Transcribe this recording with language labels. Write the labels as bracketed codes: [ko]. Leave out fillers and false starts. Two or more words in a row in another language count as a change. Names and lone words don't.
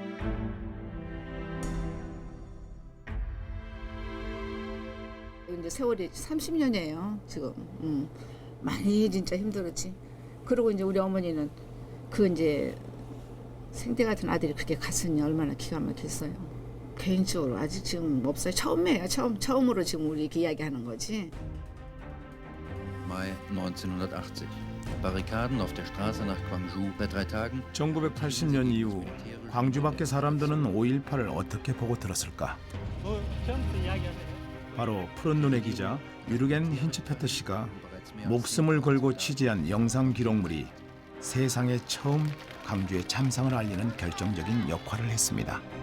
[ko] 이제 세월이 30년이에요 지금. 많이 진짜 힘들었지. 그리고 이제 우리 어머니는 그 이제 생태 같은 아들이 그렇게 갔으니 얼마나 기가 막혔어요. 개인적으로 아직 지금 없어요. 처음이에요. 처음으로 지금 우리 이렇게 이야기하는 거지. [de] Mai 1980. Barrikaden auf der Straße nach Gwangju. Seit 3 Tagen. [ko] 1980년 이후 광주 밖의 사람들은 5.18을 어떻게 보고 들었을까? 바로 푸른 눈의 기자 유르겐 힌츠페터 씨가 목숨을 걸고 취재한 영상 기록물이 세상에 처음 광주의 참상을 알리는 결정적인 역할을 했습니다.